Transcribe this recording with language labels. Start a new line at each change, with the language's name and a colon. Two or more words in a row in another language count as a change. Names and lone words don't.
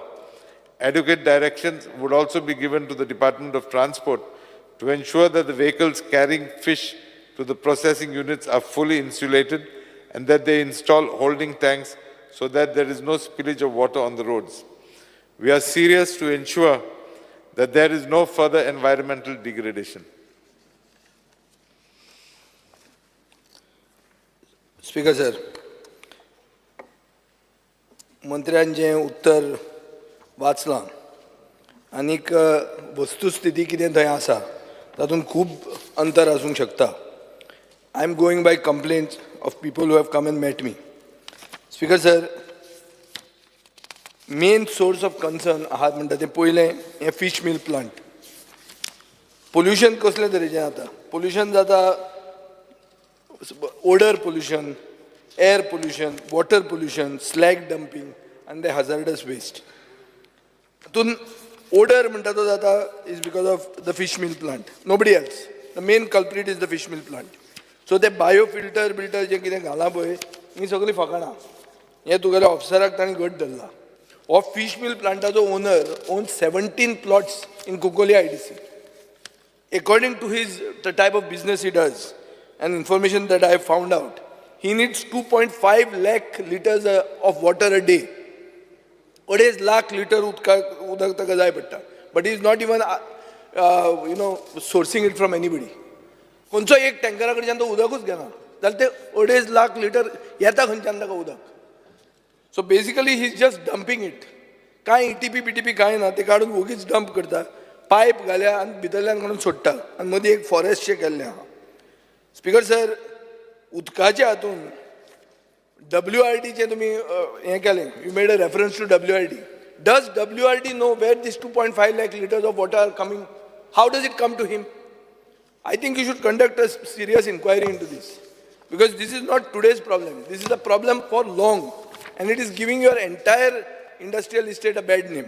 English: Adequate directions would also be given to the Department of Transport to ensure that the vehicles carrying fish to the processing units are fully insulated and that they install holding tanks so that there is no spillage of water on the roads. We are serious to ensure that there is no further environmental degradation. Speaker sir,
Konkani: मंत्र्यांचें उत्तर वाचलां आनीक वस्तुस्थिती कितें थंय आसा तातूंत खूब अंतर आसूंक शकता.
English: I am going by complaints of people who have come and met me. Speaker sir, main source of concern
Konkani: आहात म्हणटा तें पयलें हें
English: fish meal plant.
Konkani: Pollution कसले तरेचें जाता?
English: Pollution जाता odor pollution, air pollution, water pollution, slag dumping and the hazardous waste. Tun odor
Konkani: म्हणटा तो जाता
English: is because of the fish meal plant. Nobody else. The main culprit is the fish meal plant. So the biofilter
Konkani: जे कितें घाला पळय ही सगळीं फकाणां. हें तुगेल्या ऑफिसराक ताणें घट धरला.
English: हो fish meal plantaचो ओनर owns 17 plots in Kukoli IDC. According to the type of business he does and information that I have found out, he needs 2.5 lakh liters of water a day.
Konkani: 2.5 lakh liters udak taka jay patta.
English: But he is not even sourcing it from anybody.
Konkani: खंयचो एक टँकरा कडच्यान तो उदकूच घेना जाल्यार ते 2.5 लाख लिटर येता खंयच्यान ताका उदक.
English: so basically he is just dumping it.
Konkani: कांय ETP BTP कांय ना, ते काडून वगीच डंप करता, पायप घाल्या आनी भितरल्यान काडून सोडटा आनी मदीं एक फॉरेस्टशें केल्लें आहा. स्पीकर सर, उदकाच्या हातून WRDचें तुमी हें केलें,
English: you made a reference to WRD. Does WRD know where this 2.5 lakh liters of water are coming? How does it come to him? I think you should conduct a serious inquiry into this, because this is not today's problem. This is a problem for long, and it is giving your entire industrial estate a bad name.